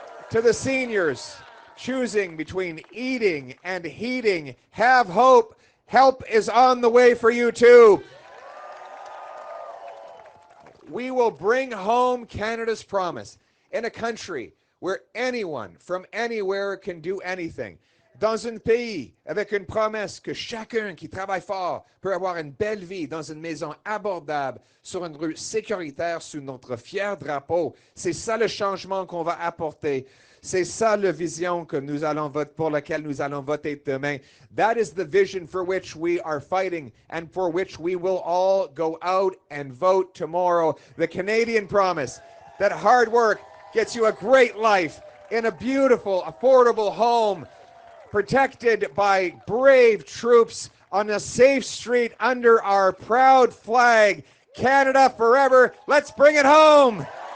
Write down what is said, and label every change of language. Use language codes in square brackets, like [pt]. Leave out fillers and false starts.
[en] To the seniors choosing between eating and heating, have hope. Help is on the way for you too. We will bring home Canada's promise in a country where anyone from anywhere can do anything. [fr] Dans un pays avec une promesse que chacun qui travaille fort peut avoir une belle vie dans une maison abordable, sur une rue sécuritaire sous notre fier drapeau. C'est ça le changement qu'on va apporter. C'est ça la vision que nous allons voter, pour laquelle nous allons voter demain. [en] That is the vision for which we are fighting and for which we will all go out and vote tomorrow. The Canadian promise that hard work gets you a great life in a beautiful, affordable home, protected by brave troops on a safe street under our proud flag. Canada forever. Let's bring it home.